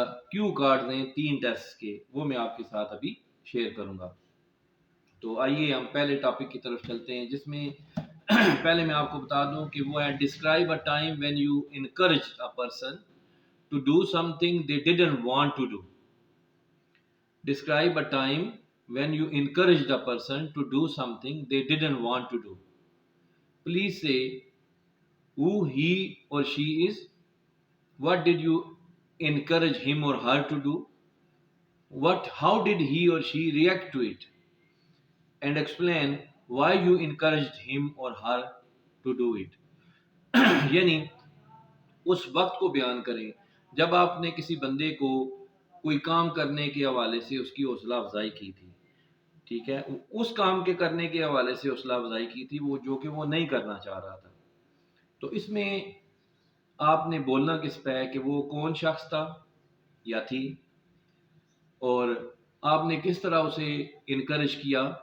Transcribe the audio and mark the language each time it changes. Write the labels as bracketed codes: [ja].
[ur] کیو card ہیں 3 test کے وہ میں آپ کے ساتھ ابھی شیئر کروں گا۔ تو آئیے ہم پہلے ٹاپک کی طرف چلتے ہیں، جس میں پہلے میں آپ کو بتا دوں کہ وہ ہے [en] describe a time when you encourage a person to do [ur] some thing they didn't want to do. [en] Describe a time when you encouraged a person to do something they didn't want to do. Please say who he or she is, what did you encourage him or her to do, how did he or she react to it, and explain why you encouraged him or her to do it. [ur] یعنی اس وقت کو بیان کریں جب آپ نے کسی بندے کو کوئی کام کرنے کے حوالے سے اس کی حوصلہ افزائی کی تھی، ٹھیک ہے، اس کام کے کرنے کے حوالے سے حوصلہ افزائی کی تھی وہ جو کہ وہ نہیں کرنا چاہ رہا تھا۔ تو اس میں آپ نے بولنا کس پہ ہے کہ وہ کون شخص تھا یا تھی، اور آپ نے کس طرح اسے انکریج کیا،